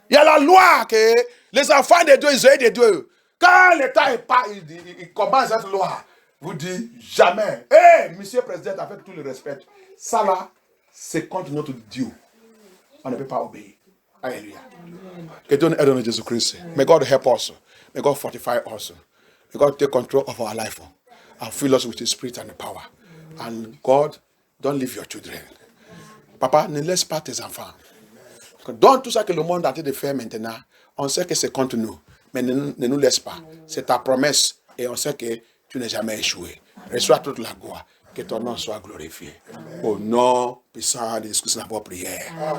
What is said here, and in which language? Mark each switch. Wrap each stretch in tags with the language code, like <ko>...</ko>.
<fr>Il y a la loi que les enfants de Dieu, ils ont de Dieu. Quand l'État est pas, il commence cette loi. Vous dites jamais. Monsieur le Président, avec tout le respect, ça là, c'est contre notre Dieu. On ne peut pas obéir. Alléluia. Que Dieu nous aide en Jésus-Christ.</fr> <en>May God help us. May God fortify us. May God take control of our life and fill us with His Spirit and the power. And God, don't leave your children.</en> <fr>Papa, ne laisse pas tes enfants. Dans tout ça que le monde a été de faire maintenant, on sait que c'est contre nous. Mais ne nous laisse pas. C'est ta promesse. Et on sait que tu n'as jamais échoué. Reçois toute la gloire. Que ton nom soit glorifié. Au nom puissant de Jésus-Christ, nous avons prière.</fr>